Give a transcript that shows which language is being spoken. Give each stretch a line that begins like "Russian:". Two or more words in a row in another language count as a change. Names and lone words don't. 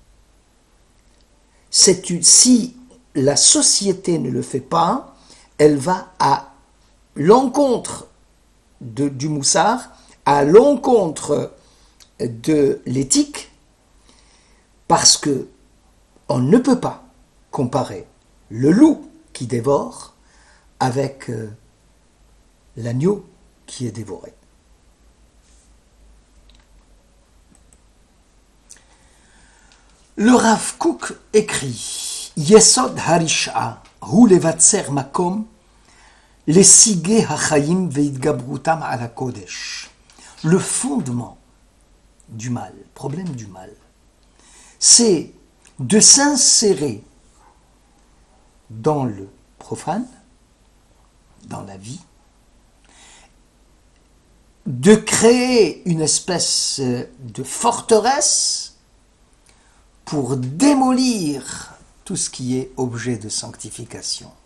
French: Si la société ne le fait pas, elle va à l'encontre du moussard, à l'encontre de l'éthique, parce que on ne peut pas comparer le loup qui dévore avec l'agneau qui est dévoré. Le Rav Kook écrit
Hebrew: יסוד הרשעה הוא לבצר מקום לשיגי החיים והתגברותם על קודש.
French: Le fondement du mal, problème du mal, c'est de s'insérer dans le profane, dans la vie, de créer une espèce de forteresse pour démolir tout ce qui est objet de sanctification.